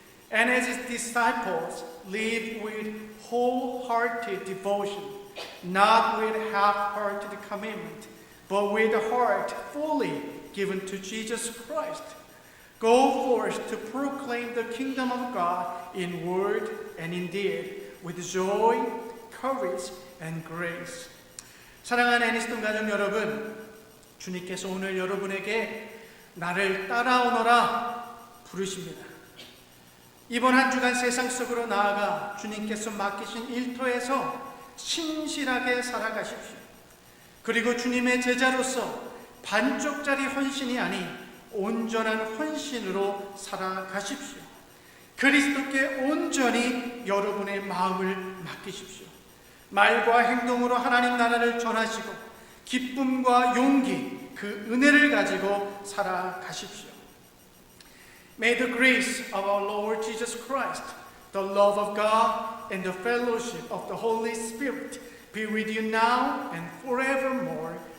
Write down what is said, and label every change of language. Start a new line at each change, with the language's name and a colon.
English: And as his disciples, live with wholehearted devotion, not with half-hearted commitment, but with a heart fully given to Jesus Christ. Go forth to proclaim the kingdom of God in word and in deed, with joy, courage, and grace.
Korean: 사랑하는 애니스톤 가족 여러분, 주님께서 오늘 여러분에게 나를 따라오너라 부르십니다. 이번 한 주간 세상 속으로 나아가 주님께서 맡기신 일터에서 신실하게 살아가십시오. 그리고 주님의 제자로서 반쪽짜리 헌신이 아닌 온전한 헌신으로 살아가십시오. 그리스도께 온전히 여러분의 마음을 맡기십시오. 말과 행동으로 하나님 나라를 전하시고 기쁨과 용기, 그 은혜를 가지고 살아가십시오.
English: May the grace of our Lord Jesus Christ, the love of God, and the fellowship of the Holy Spirit be with you now and forevermore.